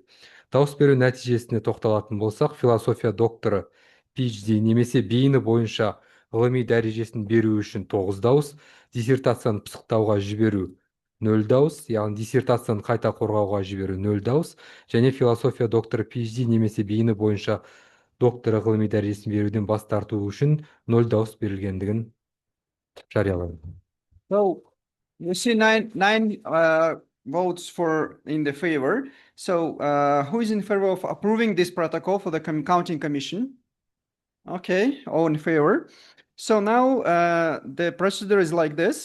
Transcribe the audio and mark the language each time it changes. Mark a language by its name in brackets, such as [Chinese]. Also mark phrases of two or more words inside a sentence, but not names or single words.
[Kazakh] Дауыс беру нәтижесіне тоқталатын болсақ, философия докторы PhD немесе бейіні бойынша ғылыми дәрежесін беру үшін 9 дауыс, диссертацияны пысықтауға жіберу 0 дауыс, яғни диссертацияны қайта қорғауға жіберу 0 дауыс, және философия докторы PhD немесе бейіні бойынша докторы ғылыми дәрежесін беруден бас тарту үшін 0 дауыс берілгендігін жариялады. [English] So you see nine votes in the favor. So who is in favor of approving this protocol for the counting commission? Okay, all in favor. So now the procedure is like this.